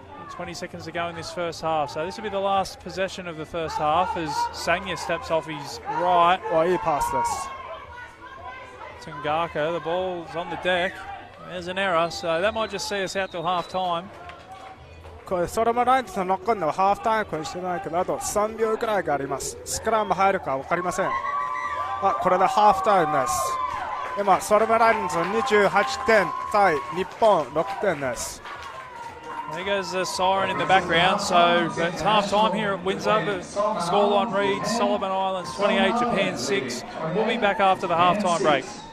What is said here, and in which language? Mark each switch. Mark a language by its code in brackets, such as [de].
[en] 20 seconds to go in this first half. So this will be the last possession of the first half as Sangya steps off his right. Oh, he passed this. Tangaka, the ball's on the deck. There's an error, so that might just see us out till half time. [ja] これソロマラインズのノックオンのハーフタイムこれしてないけどあと3秒くらいがあります。スクラム入るか分かりません。これでハーフタイムです。今ソロマラインズ28点対日本6点です。 [en] There goes the siren in the background, so it's half time here at Windsor. The scoreline reads Solomon Islands 28, Japan 6. We'll be back after the half time break.